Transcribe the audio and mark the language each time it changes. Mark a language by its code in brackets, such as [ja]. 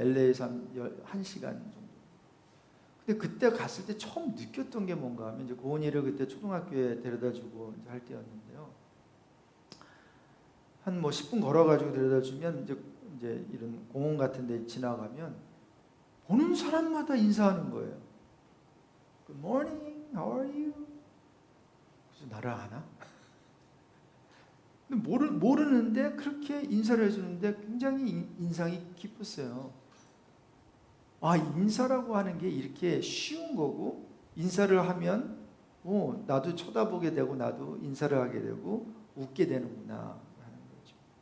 [ko] LA에서 한 1시간 정도. 근데 그때 갔을 때 처음 느꼈던 게 뭔가 하면 이제 고은이를 그때 초등학교에 데려다주고 이제 할 때였는데요. 한 뭐 10분 걸어가지고 데려다주면 이제 이런 공원 같은 데 지나가면 보는 사람마다 인사하는 거예요. [en] Good morning, how are you? [ko] 그래서 나를 아나? 근데 모르는데 그렇게 인사를 해주는데 굉장히 인상이 깊었어요. 아, 인사라고 하는 게 이렇게 쉬운 거고 인사를 하면 나도 쳐다보게 되고 나도 인사를 하게 되고 웃게 되는구나 하는 거죠.